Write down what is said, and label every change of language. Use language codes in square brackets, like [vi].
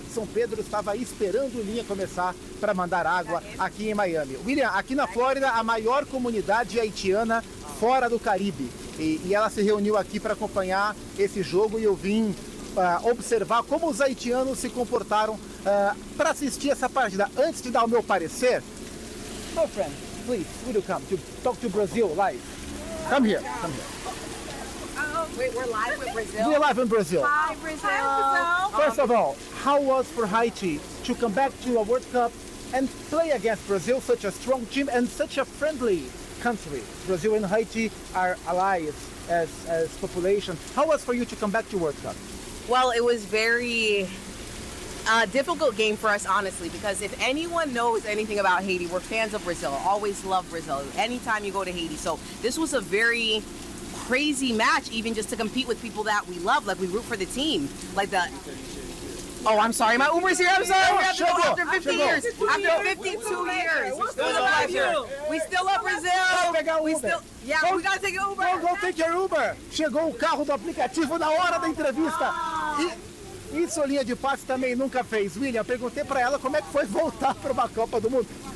[pt] São Pedro estava esperando o linha começar para mandar água aqui em Miami. William, aqui na Flórida, a maior comunidade haitiana fora do Caribe. E ela se reuniu aqui para acompanhar esse jogo e eu vim observar como os haitianos se comportaram para assistir essa partida. Antes de dar o meu parecer, [en] my friend, please, will you come to talk to Brazil live? Come here, come here. Wait, we're live with Brazil? We're live in Brazil. Hi, Brazil. First of all, how was for Haiti to come back to a World Cup and play against Brazil, such a strong team and such a friendly country? Brazil and Haiti are allies as population. How was for you to come back to World Cup? Well, it was very difficult game for us, honestly, because if anyone knows anything about Haiti, we're fans of Brazil. Always love Brazil. Anytime you go to Haiti. So this was a very crazy match, even just to compete with people that we love, like we root for the team, like the. Oh, I'm sorry, my Uber's here. I'm sorry. We have to go after 50 years. After 52 years, we still love Brazil. We still love Brazil. We still. Yeah, we gotta take an Uber. Go take your Uber. [pt] Chegou o carro do aplicativo na hora da entrevista. E isso, linha de passe também nunca fez. William, perguntei pra ela como é que foi voltar para uma Copa do Mundo.